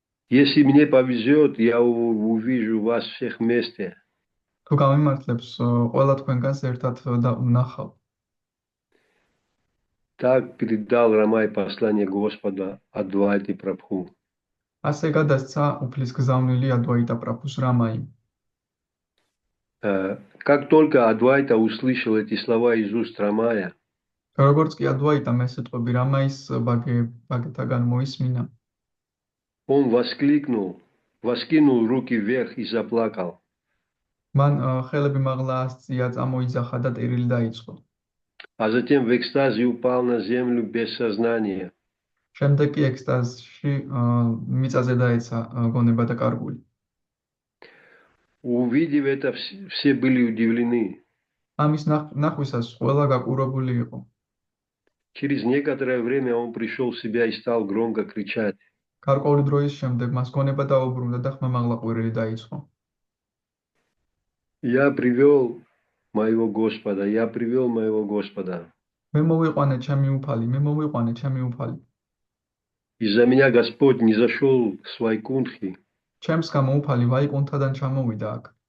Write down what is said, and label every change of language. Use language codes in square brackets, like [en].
[ru] Если мне повезет, я увижу вас всех вместе. [ka] თუ გამიმართლებს, ყველა თქვენგანს ერთად ვნახავ. [ru] Так передал Рамай послание Господа Адвайти Прабху. [ka] ასე გადასცა უფლის გზავნილი ადვაიტა პრაბჰუს რამაი. [ru] Как только Адвайта услышал эти слова из уст Рамая, [ka] როგორც კი ადვაიტამ ეს სიტყვები რამაის ბაგეთაგან მოისმინა, [ru] он воскинул руки вверх и заплакал. [ka] მან ხელები მაღლა ასწია, წამოიძახა და ტირილი დაიწყო. [ru] А затем в экстазе упал на землю без сознания. [ka] შემდეგ კი ექსტაზში მიწაზე დაეცა გონება და კარგული. [ru] Увидев это, все были удивлены. [ka] ამის ნახვისას ყველა გაკურებული იყო. [ru] Через некоторое время он пришел в себя и стал громко кричать. [ka] გარკვეული დროის შემდეგ მას გონება დაუბრუნდა და ხმამაღლა ყვირილი დაიწყო. [ru] Я привел моего Господа, я привел моего Господа. [ka] მე მოვიყვანე ჩემი უფალი, მე მოვიყვანე ჩემი უფალი. [ru] Из-за меня Господь не зашел с Вайкунтхи. [ka] ჩემს გამო უფალი ვაიკუნთიდან ჩამოვიდა აქ.